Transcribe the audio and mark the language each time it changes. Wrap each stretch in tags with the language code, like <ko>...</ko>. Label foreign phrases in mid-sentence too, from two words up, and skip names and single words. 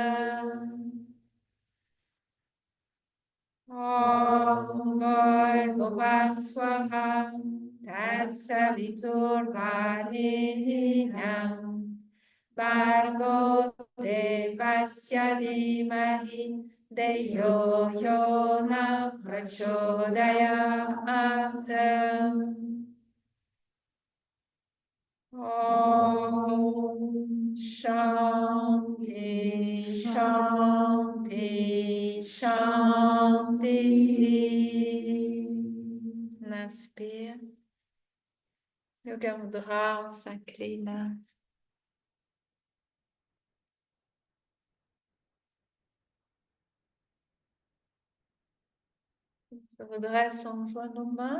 <sa>Om Bhurvubhuva swaha Tatsaviturvarenyam Bhargo devasya dhimahi Deyo yo na prachodayat. Om Shanti Shanti Shanti.</sa> <fr>On inspire.</fr> <sa>Yoga Mudra,</sa> <fr>on s'incline. On se redresse, on joint nos mains.</fr>